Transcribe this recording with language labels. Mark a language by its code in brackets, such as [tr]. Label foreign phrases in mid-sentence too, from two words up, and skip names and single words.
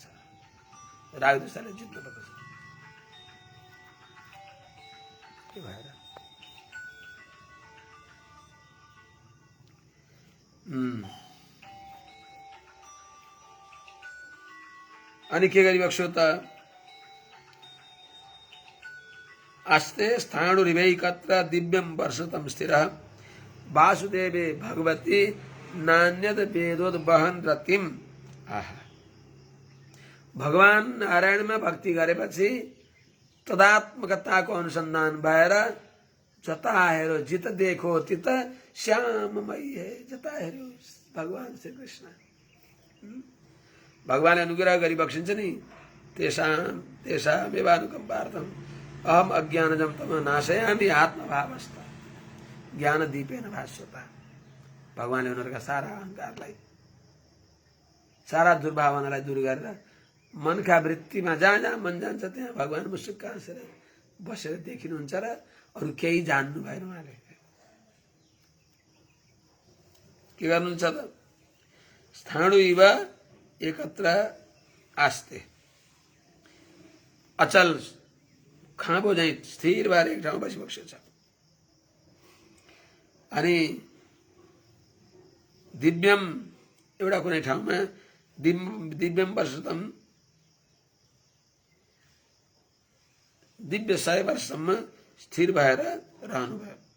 [ne] रागद्वेषलाई जित्न पर्दछ। के भएर अनि के गरिबक्स्यो त। [sa] आस्ते स्थाणुरिवैकत्र दिव्यम वर्षतम स्थिर वासुदेवे भगवती नान्यद वेदोद्वहन रतिम। [ne] आहा, भगवान नारायणमा भक्ति गरेपछि तदात्मकताको अनुसन्धान भएर जता हेरो [hi] जित देखो तित श्याममय है। [ne] जता हेरो भगवान श्री कृष्ण। भगवानले अनुग्रह गरिबक्सिन्छ नि। [sa] तेषामेवानुकम्पार्थम अहम अज्ञानजम तम नाशयामि आत्मभावस्थ ज्ञान दीपेन भास्वता। [ne] भगवानले उनीहरूका सारा अहंकारलाई, सारा दुर्भावनालाई दूर गरेर मनका वृत्तिमा जहाँ जहाँ मन जान्छ त्यहाँ भगवान मुसुक्क हाँसेर बसेर देखिनुहुन्छ र अरू केही जान्नु भएन। उहाँले के गर्नुहुन्छ त। [sa] स्थाणु इव एकत्र आस्ते। [ne] अचल खाँबो झैँ स्थिर भएर एक ठाउँमा बसिबसेको छ। अनि दिव्यम एउटा कुनै ठाउँमा [sa] दिव्यम वर्षतम [ne] दिव्य 100 वर्षसम्म स्थिर भएर रहनुभयो।